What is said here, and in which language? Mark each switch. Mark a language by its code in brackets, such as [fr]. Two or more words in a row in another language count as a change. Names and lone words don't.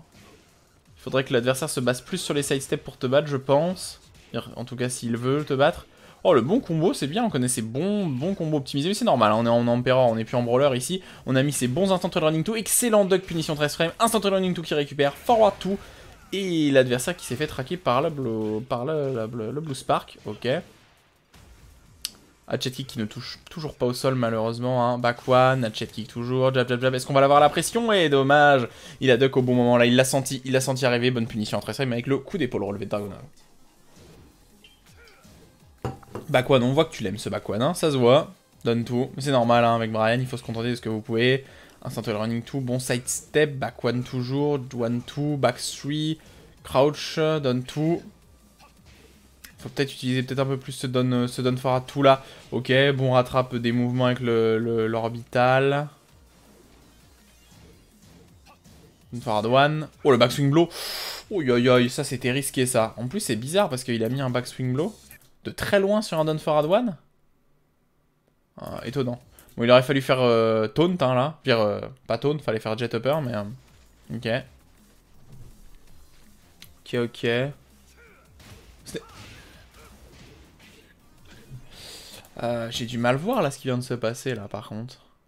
[fr] Il faudrait que l'adversaire se base plus sur les sidesteps pour te battre, je pense. En tout cas, s'il veut te battre. Oh, le bon combo, c'est bien, on connaît ces bons combos optimisés, mais c'est normal, hein, on est en Emperor, on n'est plus en Brawler ici. On a mis ces bons [en] instant running 2, [fr] excellent duck punition 13 frames, [en] instant running 2 [fr] qui récupère, [en] forward 2. [fr] Et l'adversaire qui s'est fait traquer par le Blue Spark. Ok. [en] Hatchet kick [fr] qui ne touche toujours pas au sol malheureusement. Hein. [en] Back one, hatchet kick toujours. [fr] Jab. Est-ce qu'on va l'avoir la pression? Et dommage. Il a duck au bon moment là. Il l'a senti arriver. Bonne punition en 13 frames avec le coup d'épaule relevé de Dragunov. [en] Back one, [fr] on voit que tu l'aimes ce [en] back one. [fr] Hein. Ça se voit. Donne tout. Mais c'est normal hein, avec Brian. Il faut se contenter de ce que vous pouvez. [en] Instant running 2, bon sidestep, back 1 toujours, 1-2, back 3, crouch, down 2. [fr] Faut peut-être utiliser un peu plus ce [en] down forward 2 [fr] là. Ok, bon rattrape des mouvements avec l'orbital. [en] Don for hard one. Oh, le backswing blow. [fr] Oh, ça c'était risqué ça. En plus, c'est bizarre parce qu'il a mis un [en] backswing blow [fr] de très loin sur un [en] Don for hard one. [fr] Ah, étonnant. Bon, il aurait fallu faire taunt, hein, là. Pire, pas taunt, fallait faire [en] jet upper, [fr] mais... ok. Ok. J'ai du mal voir là ce qui vient de se passer là par contre.